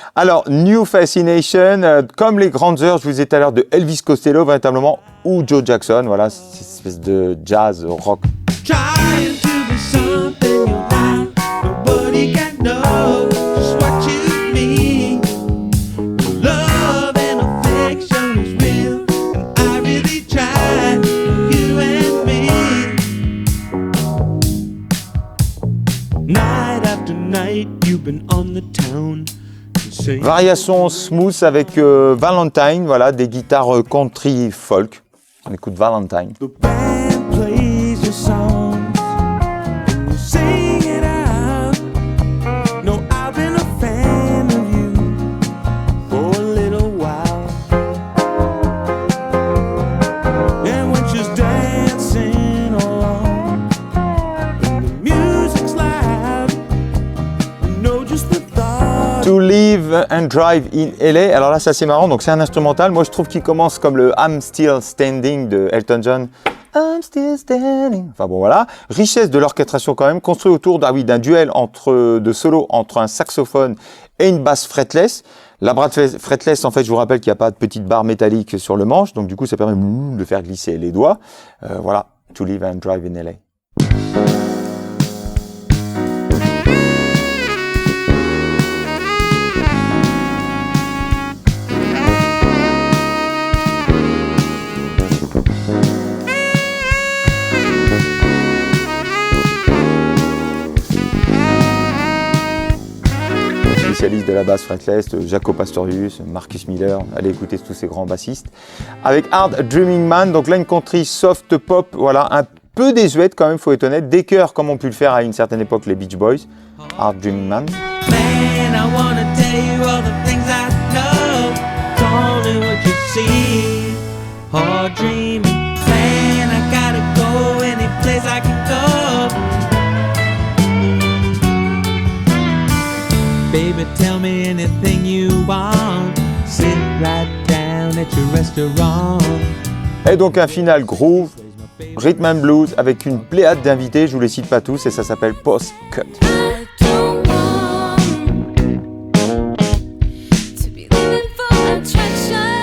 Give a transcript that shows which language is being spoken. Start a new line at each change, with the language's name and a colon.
French: Alors, New Fascination, comme les grandes heures, je vous disais tout à l'heure, de Elvis Costello, véritablement, ou Joe Jackson, voilà, cette espèce de jazz rock.
English: Trying to be something you're not. Nobody can know just what you mean. Love and affection is real, and I really try. You and me. Night after night, you've been on the town. Saying
French: Variation smooth avec Valentine, voilà, des guitares country folk. On écoute Valentine.
English: the band plays your songs and you sing it out. No, I've been a fan of you for a little while. And when she's dancing along and the music's loud, you know just the thought. To Live and Drive in LA.
French: Alors là, c'est assez marrant. Donc, c'est un instrumental. Moi, je trouve qu'il commence comme le I'm Still Standing de Elton John.
English: I'm still standing.
French: Enfin bon, voilà. Richesse de l'orchestration quand même, construit autour d'un duel de solo entre un saxophone et une basse fretless. La basse fretless, en fait, je vous rappelle qu'il n'y a pas de petite barre métallique sur le manche. Donc, du coup, ça permet de faire glisser les doigts. Voilà. To Live and Drive in LA. Spécialiste de la basse fretless, Jaco Pastorius, Marcus Miller, allez écouter tous ces grands bassistes. Avec Hard Dreaming Man, donc là une country soft pop, voilà, un peu désuète quand même, faut être honnête, des chœurs comme ont pu le faire à une certaine époque les Beach Boys, Hard Dreaming Man.
English: Man, I wanna tell you all the things I know. Tell me what you see. Hard dreaming. Man, I gotta go any place I can go. Baby, tell me anything you want. Sit right down at your restaurant.
French: Et donc un final groove, rhythm and blues avec une pléiade d'invités, je vous les cite pas tous et ça s'appelle Post Cut.
English: I don't want to be living for attraction.